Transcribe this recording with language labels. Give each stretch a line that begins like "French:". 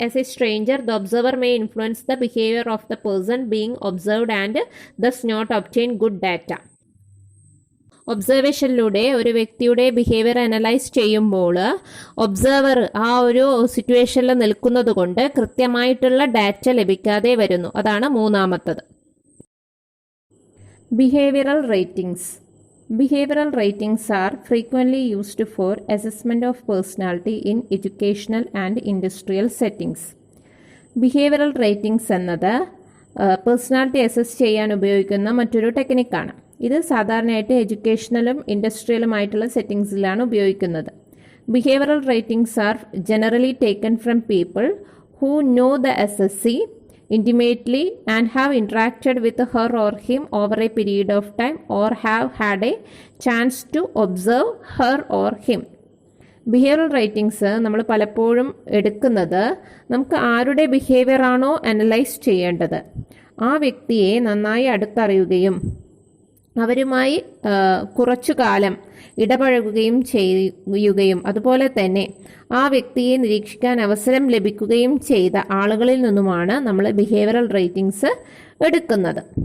English: As a stranger the observer may influence the behaviour of the person being observed and thus not obtain good data.
Malayalam: ഒബ്സർവേഷനിലൂടെ ഒരു വ്യക്തിയുടെ behaviour analyse ചെയ്യുമ്പോൾ observer ആ ഒരു സിറ്റുവേഷനിൽ നിൽക്കുന്നത് കൊണ്ട് കൃത്യമായിട്ടുള്ള ഡാറ്റ ലഭിക്കാതെ വരുന്നു. അതാണ് മൂന്നാമത്തത്.
English: Behavioural ratings. Behavioral ratings are frequently used for assessment of personality in educational and industrial settings.
Malayalam: Behavioral ratings എന്നത് പേഴ്സണാലിറ്റി അസസ് ചെയ്യാൻ ഉപയോഗിക്കുന്ന മറ്റൊരു ടെക്നിക്കാണ്. ഇത് സാധാരണയായിട്ട് എഡ്യൂക്കേഷണലും ഇൻഡസ്ട്രിയലുമായിട്ടുള്ള സെറ്റിങ്സിലാണ് ഉപയോഗിക്കുന്നത്.
English: Behavioral ratings are generally taken from people who know the assessee intimately and have interacted with her or him over a period of time or have had a chance to observe her or him.
Malayalam: Behavioural ratings നമ്മൾ പലപ്പോഴും എടുക്കുന്നത് നമുക്ക് ആരുടെ behaviour ആണോ analyse ചെയ്യേണ്ടത് ആ വ്യക്തിയെ നന്നായി അടുത്തറിയുകയും അവരുമായി കുറച്ചു കാലം ഇടപഴകുകയും ചെയ്യുകയും അതുപോലെ തന്നെ ആ വ്യക്തിയെ നിരീക്ഷിക്കാൻ അവസരം ലഭിക്കുകയും ചെയ്ത ആളുകളിൽ നിന്നുമാണ് നമ്മൾ ബിഹേവിയറൽ റേറ്റിംഗ്സ് എടുക്കുന്നത്.